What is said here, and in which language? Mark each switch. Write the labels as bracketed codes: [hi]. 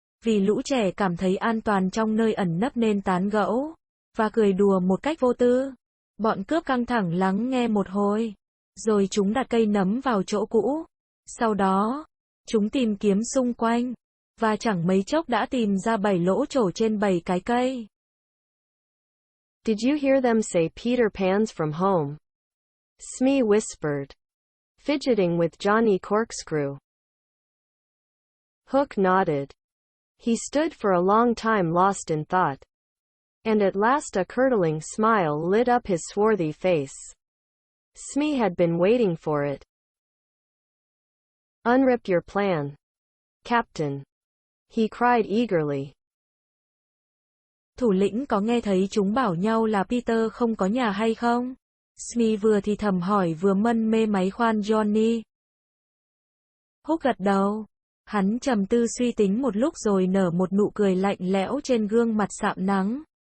[vi] Vì lũ trẻ cảm thấy an toàn trong nơi ẩn nấp nên tán gẫu, và cười đùa một cách vô tư. Bọn cướp căng thẳng lắng nghe một hồi, rồi chúng đặt cây nấm vào chỗ cũ. Sau đó, chúng tìm kiếm xung quanh, và chẳng mấy chốc đã tìm ra 7 lỗ trổ trên 7 cái cây. [en] Did you hear them say Peter Pan's from home? Smee whispered, fidgeting with Johnny Corkscrew. Hook nodded. He stood for a long time lost in thought. And at last a curdling smile lit up his swarthy face. Smee had been waiting for it. Unrip your plan, Captain, he cried eagerly. [vi] Thủ lĩnh có nghe thấy chúng bảo nhau là Peter không có nhà hay không? Smee vừa thì thầm hỏi vừa mân mê máy khoan Johnny. Hook gật đầu. Hắn trầm tư suy tính một lúc rồi nở một nụ cười lạnh lẽo trên gương mặt sạm nắng.